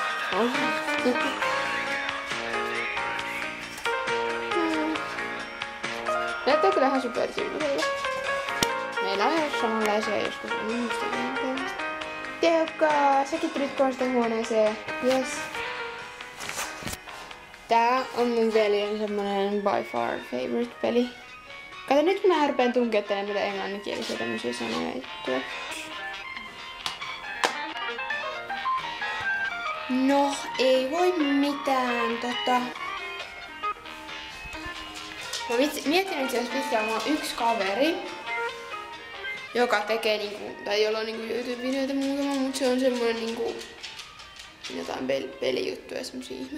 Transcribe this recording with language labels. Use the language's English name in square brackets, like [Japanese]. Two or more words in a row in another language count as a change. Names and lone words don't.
[Finnish] Näyttää kyllä ihan supertyylisellä. Meillä on ihan samanlaisia joskus. Teukkaa, säkin tulit koosteen huoneeseen. Yes. Tää on mun veljen semmonen [English] by far favorite [Finnish] peli. Kato nyt kun mä rupeen tunkettelemaan mitä englanninkielisiä tämmösiä sanoja juttuja. No, ei voi mitään Mä mietin itse asiassa pitkään, mulla on yksi kaveri, joka tekee niinku, tai jolla on niinku YouTube-videoita muutama, mut se on semmonen niinku jotain pelijuttuja, semmosia ihme.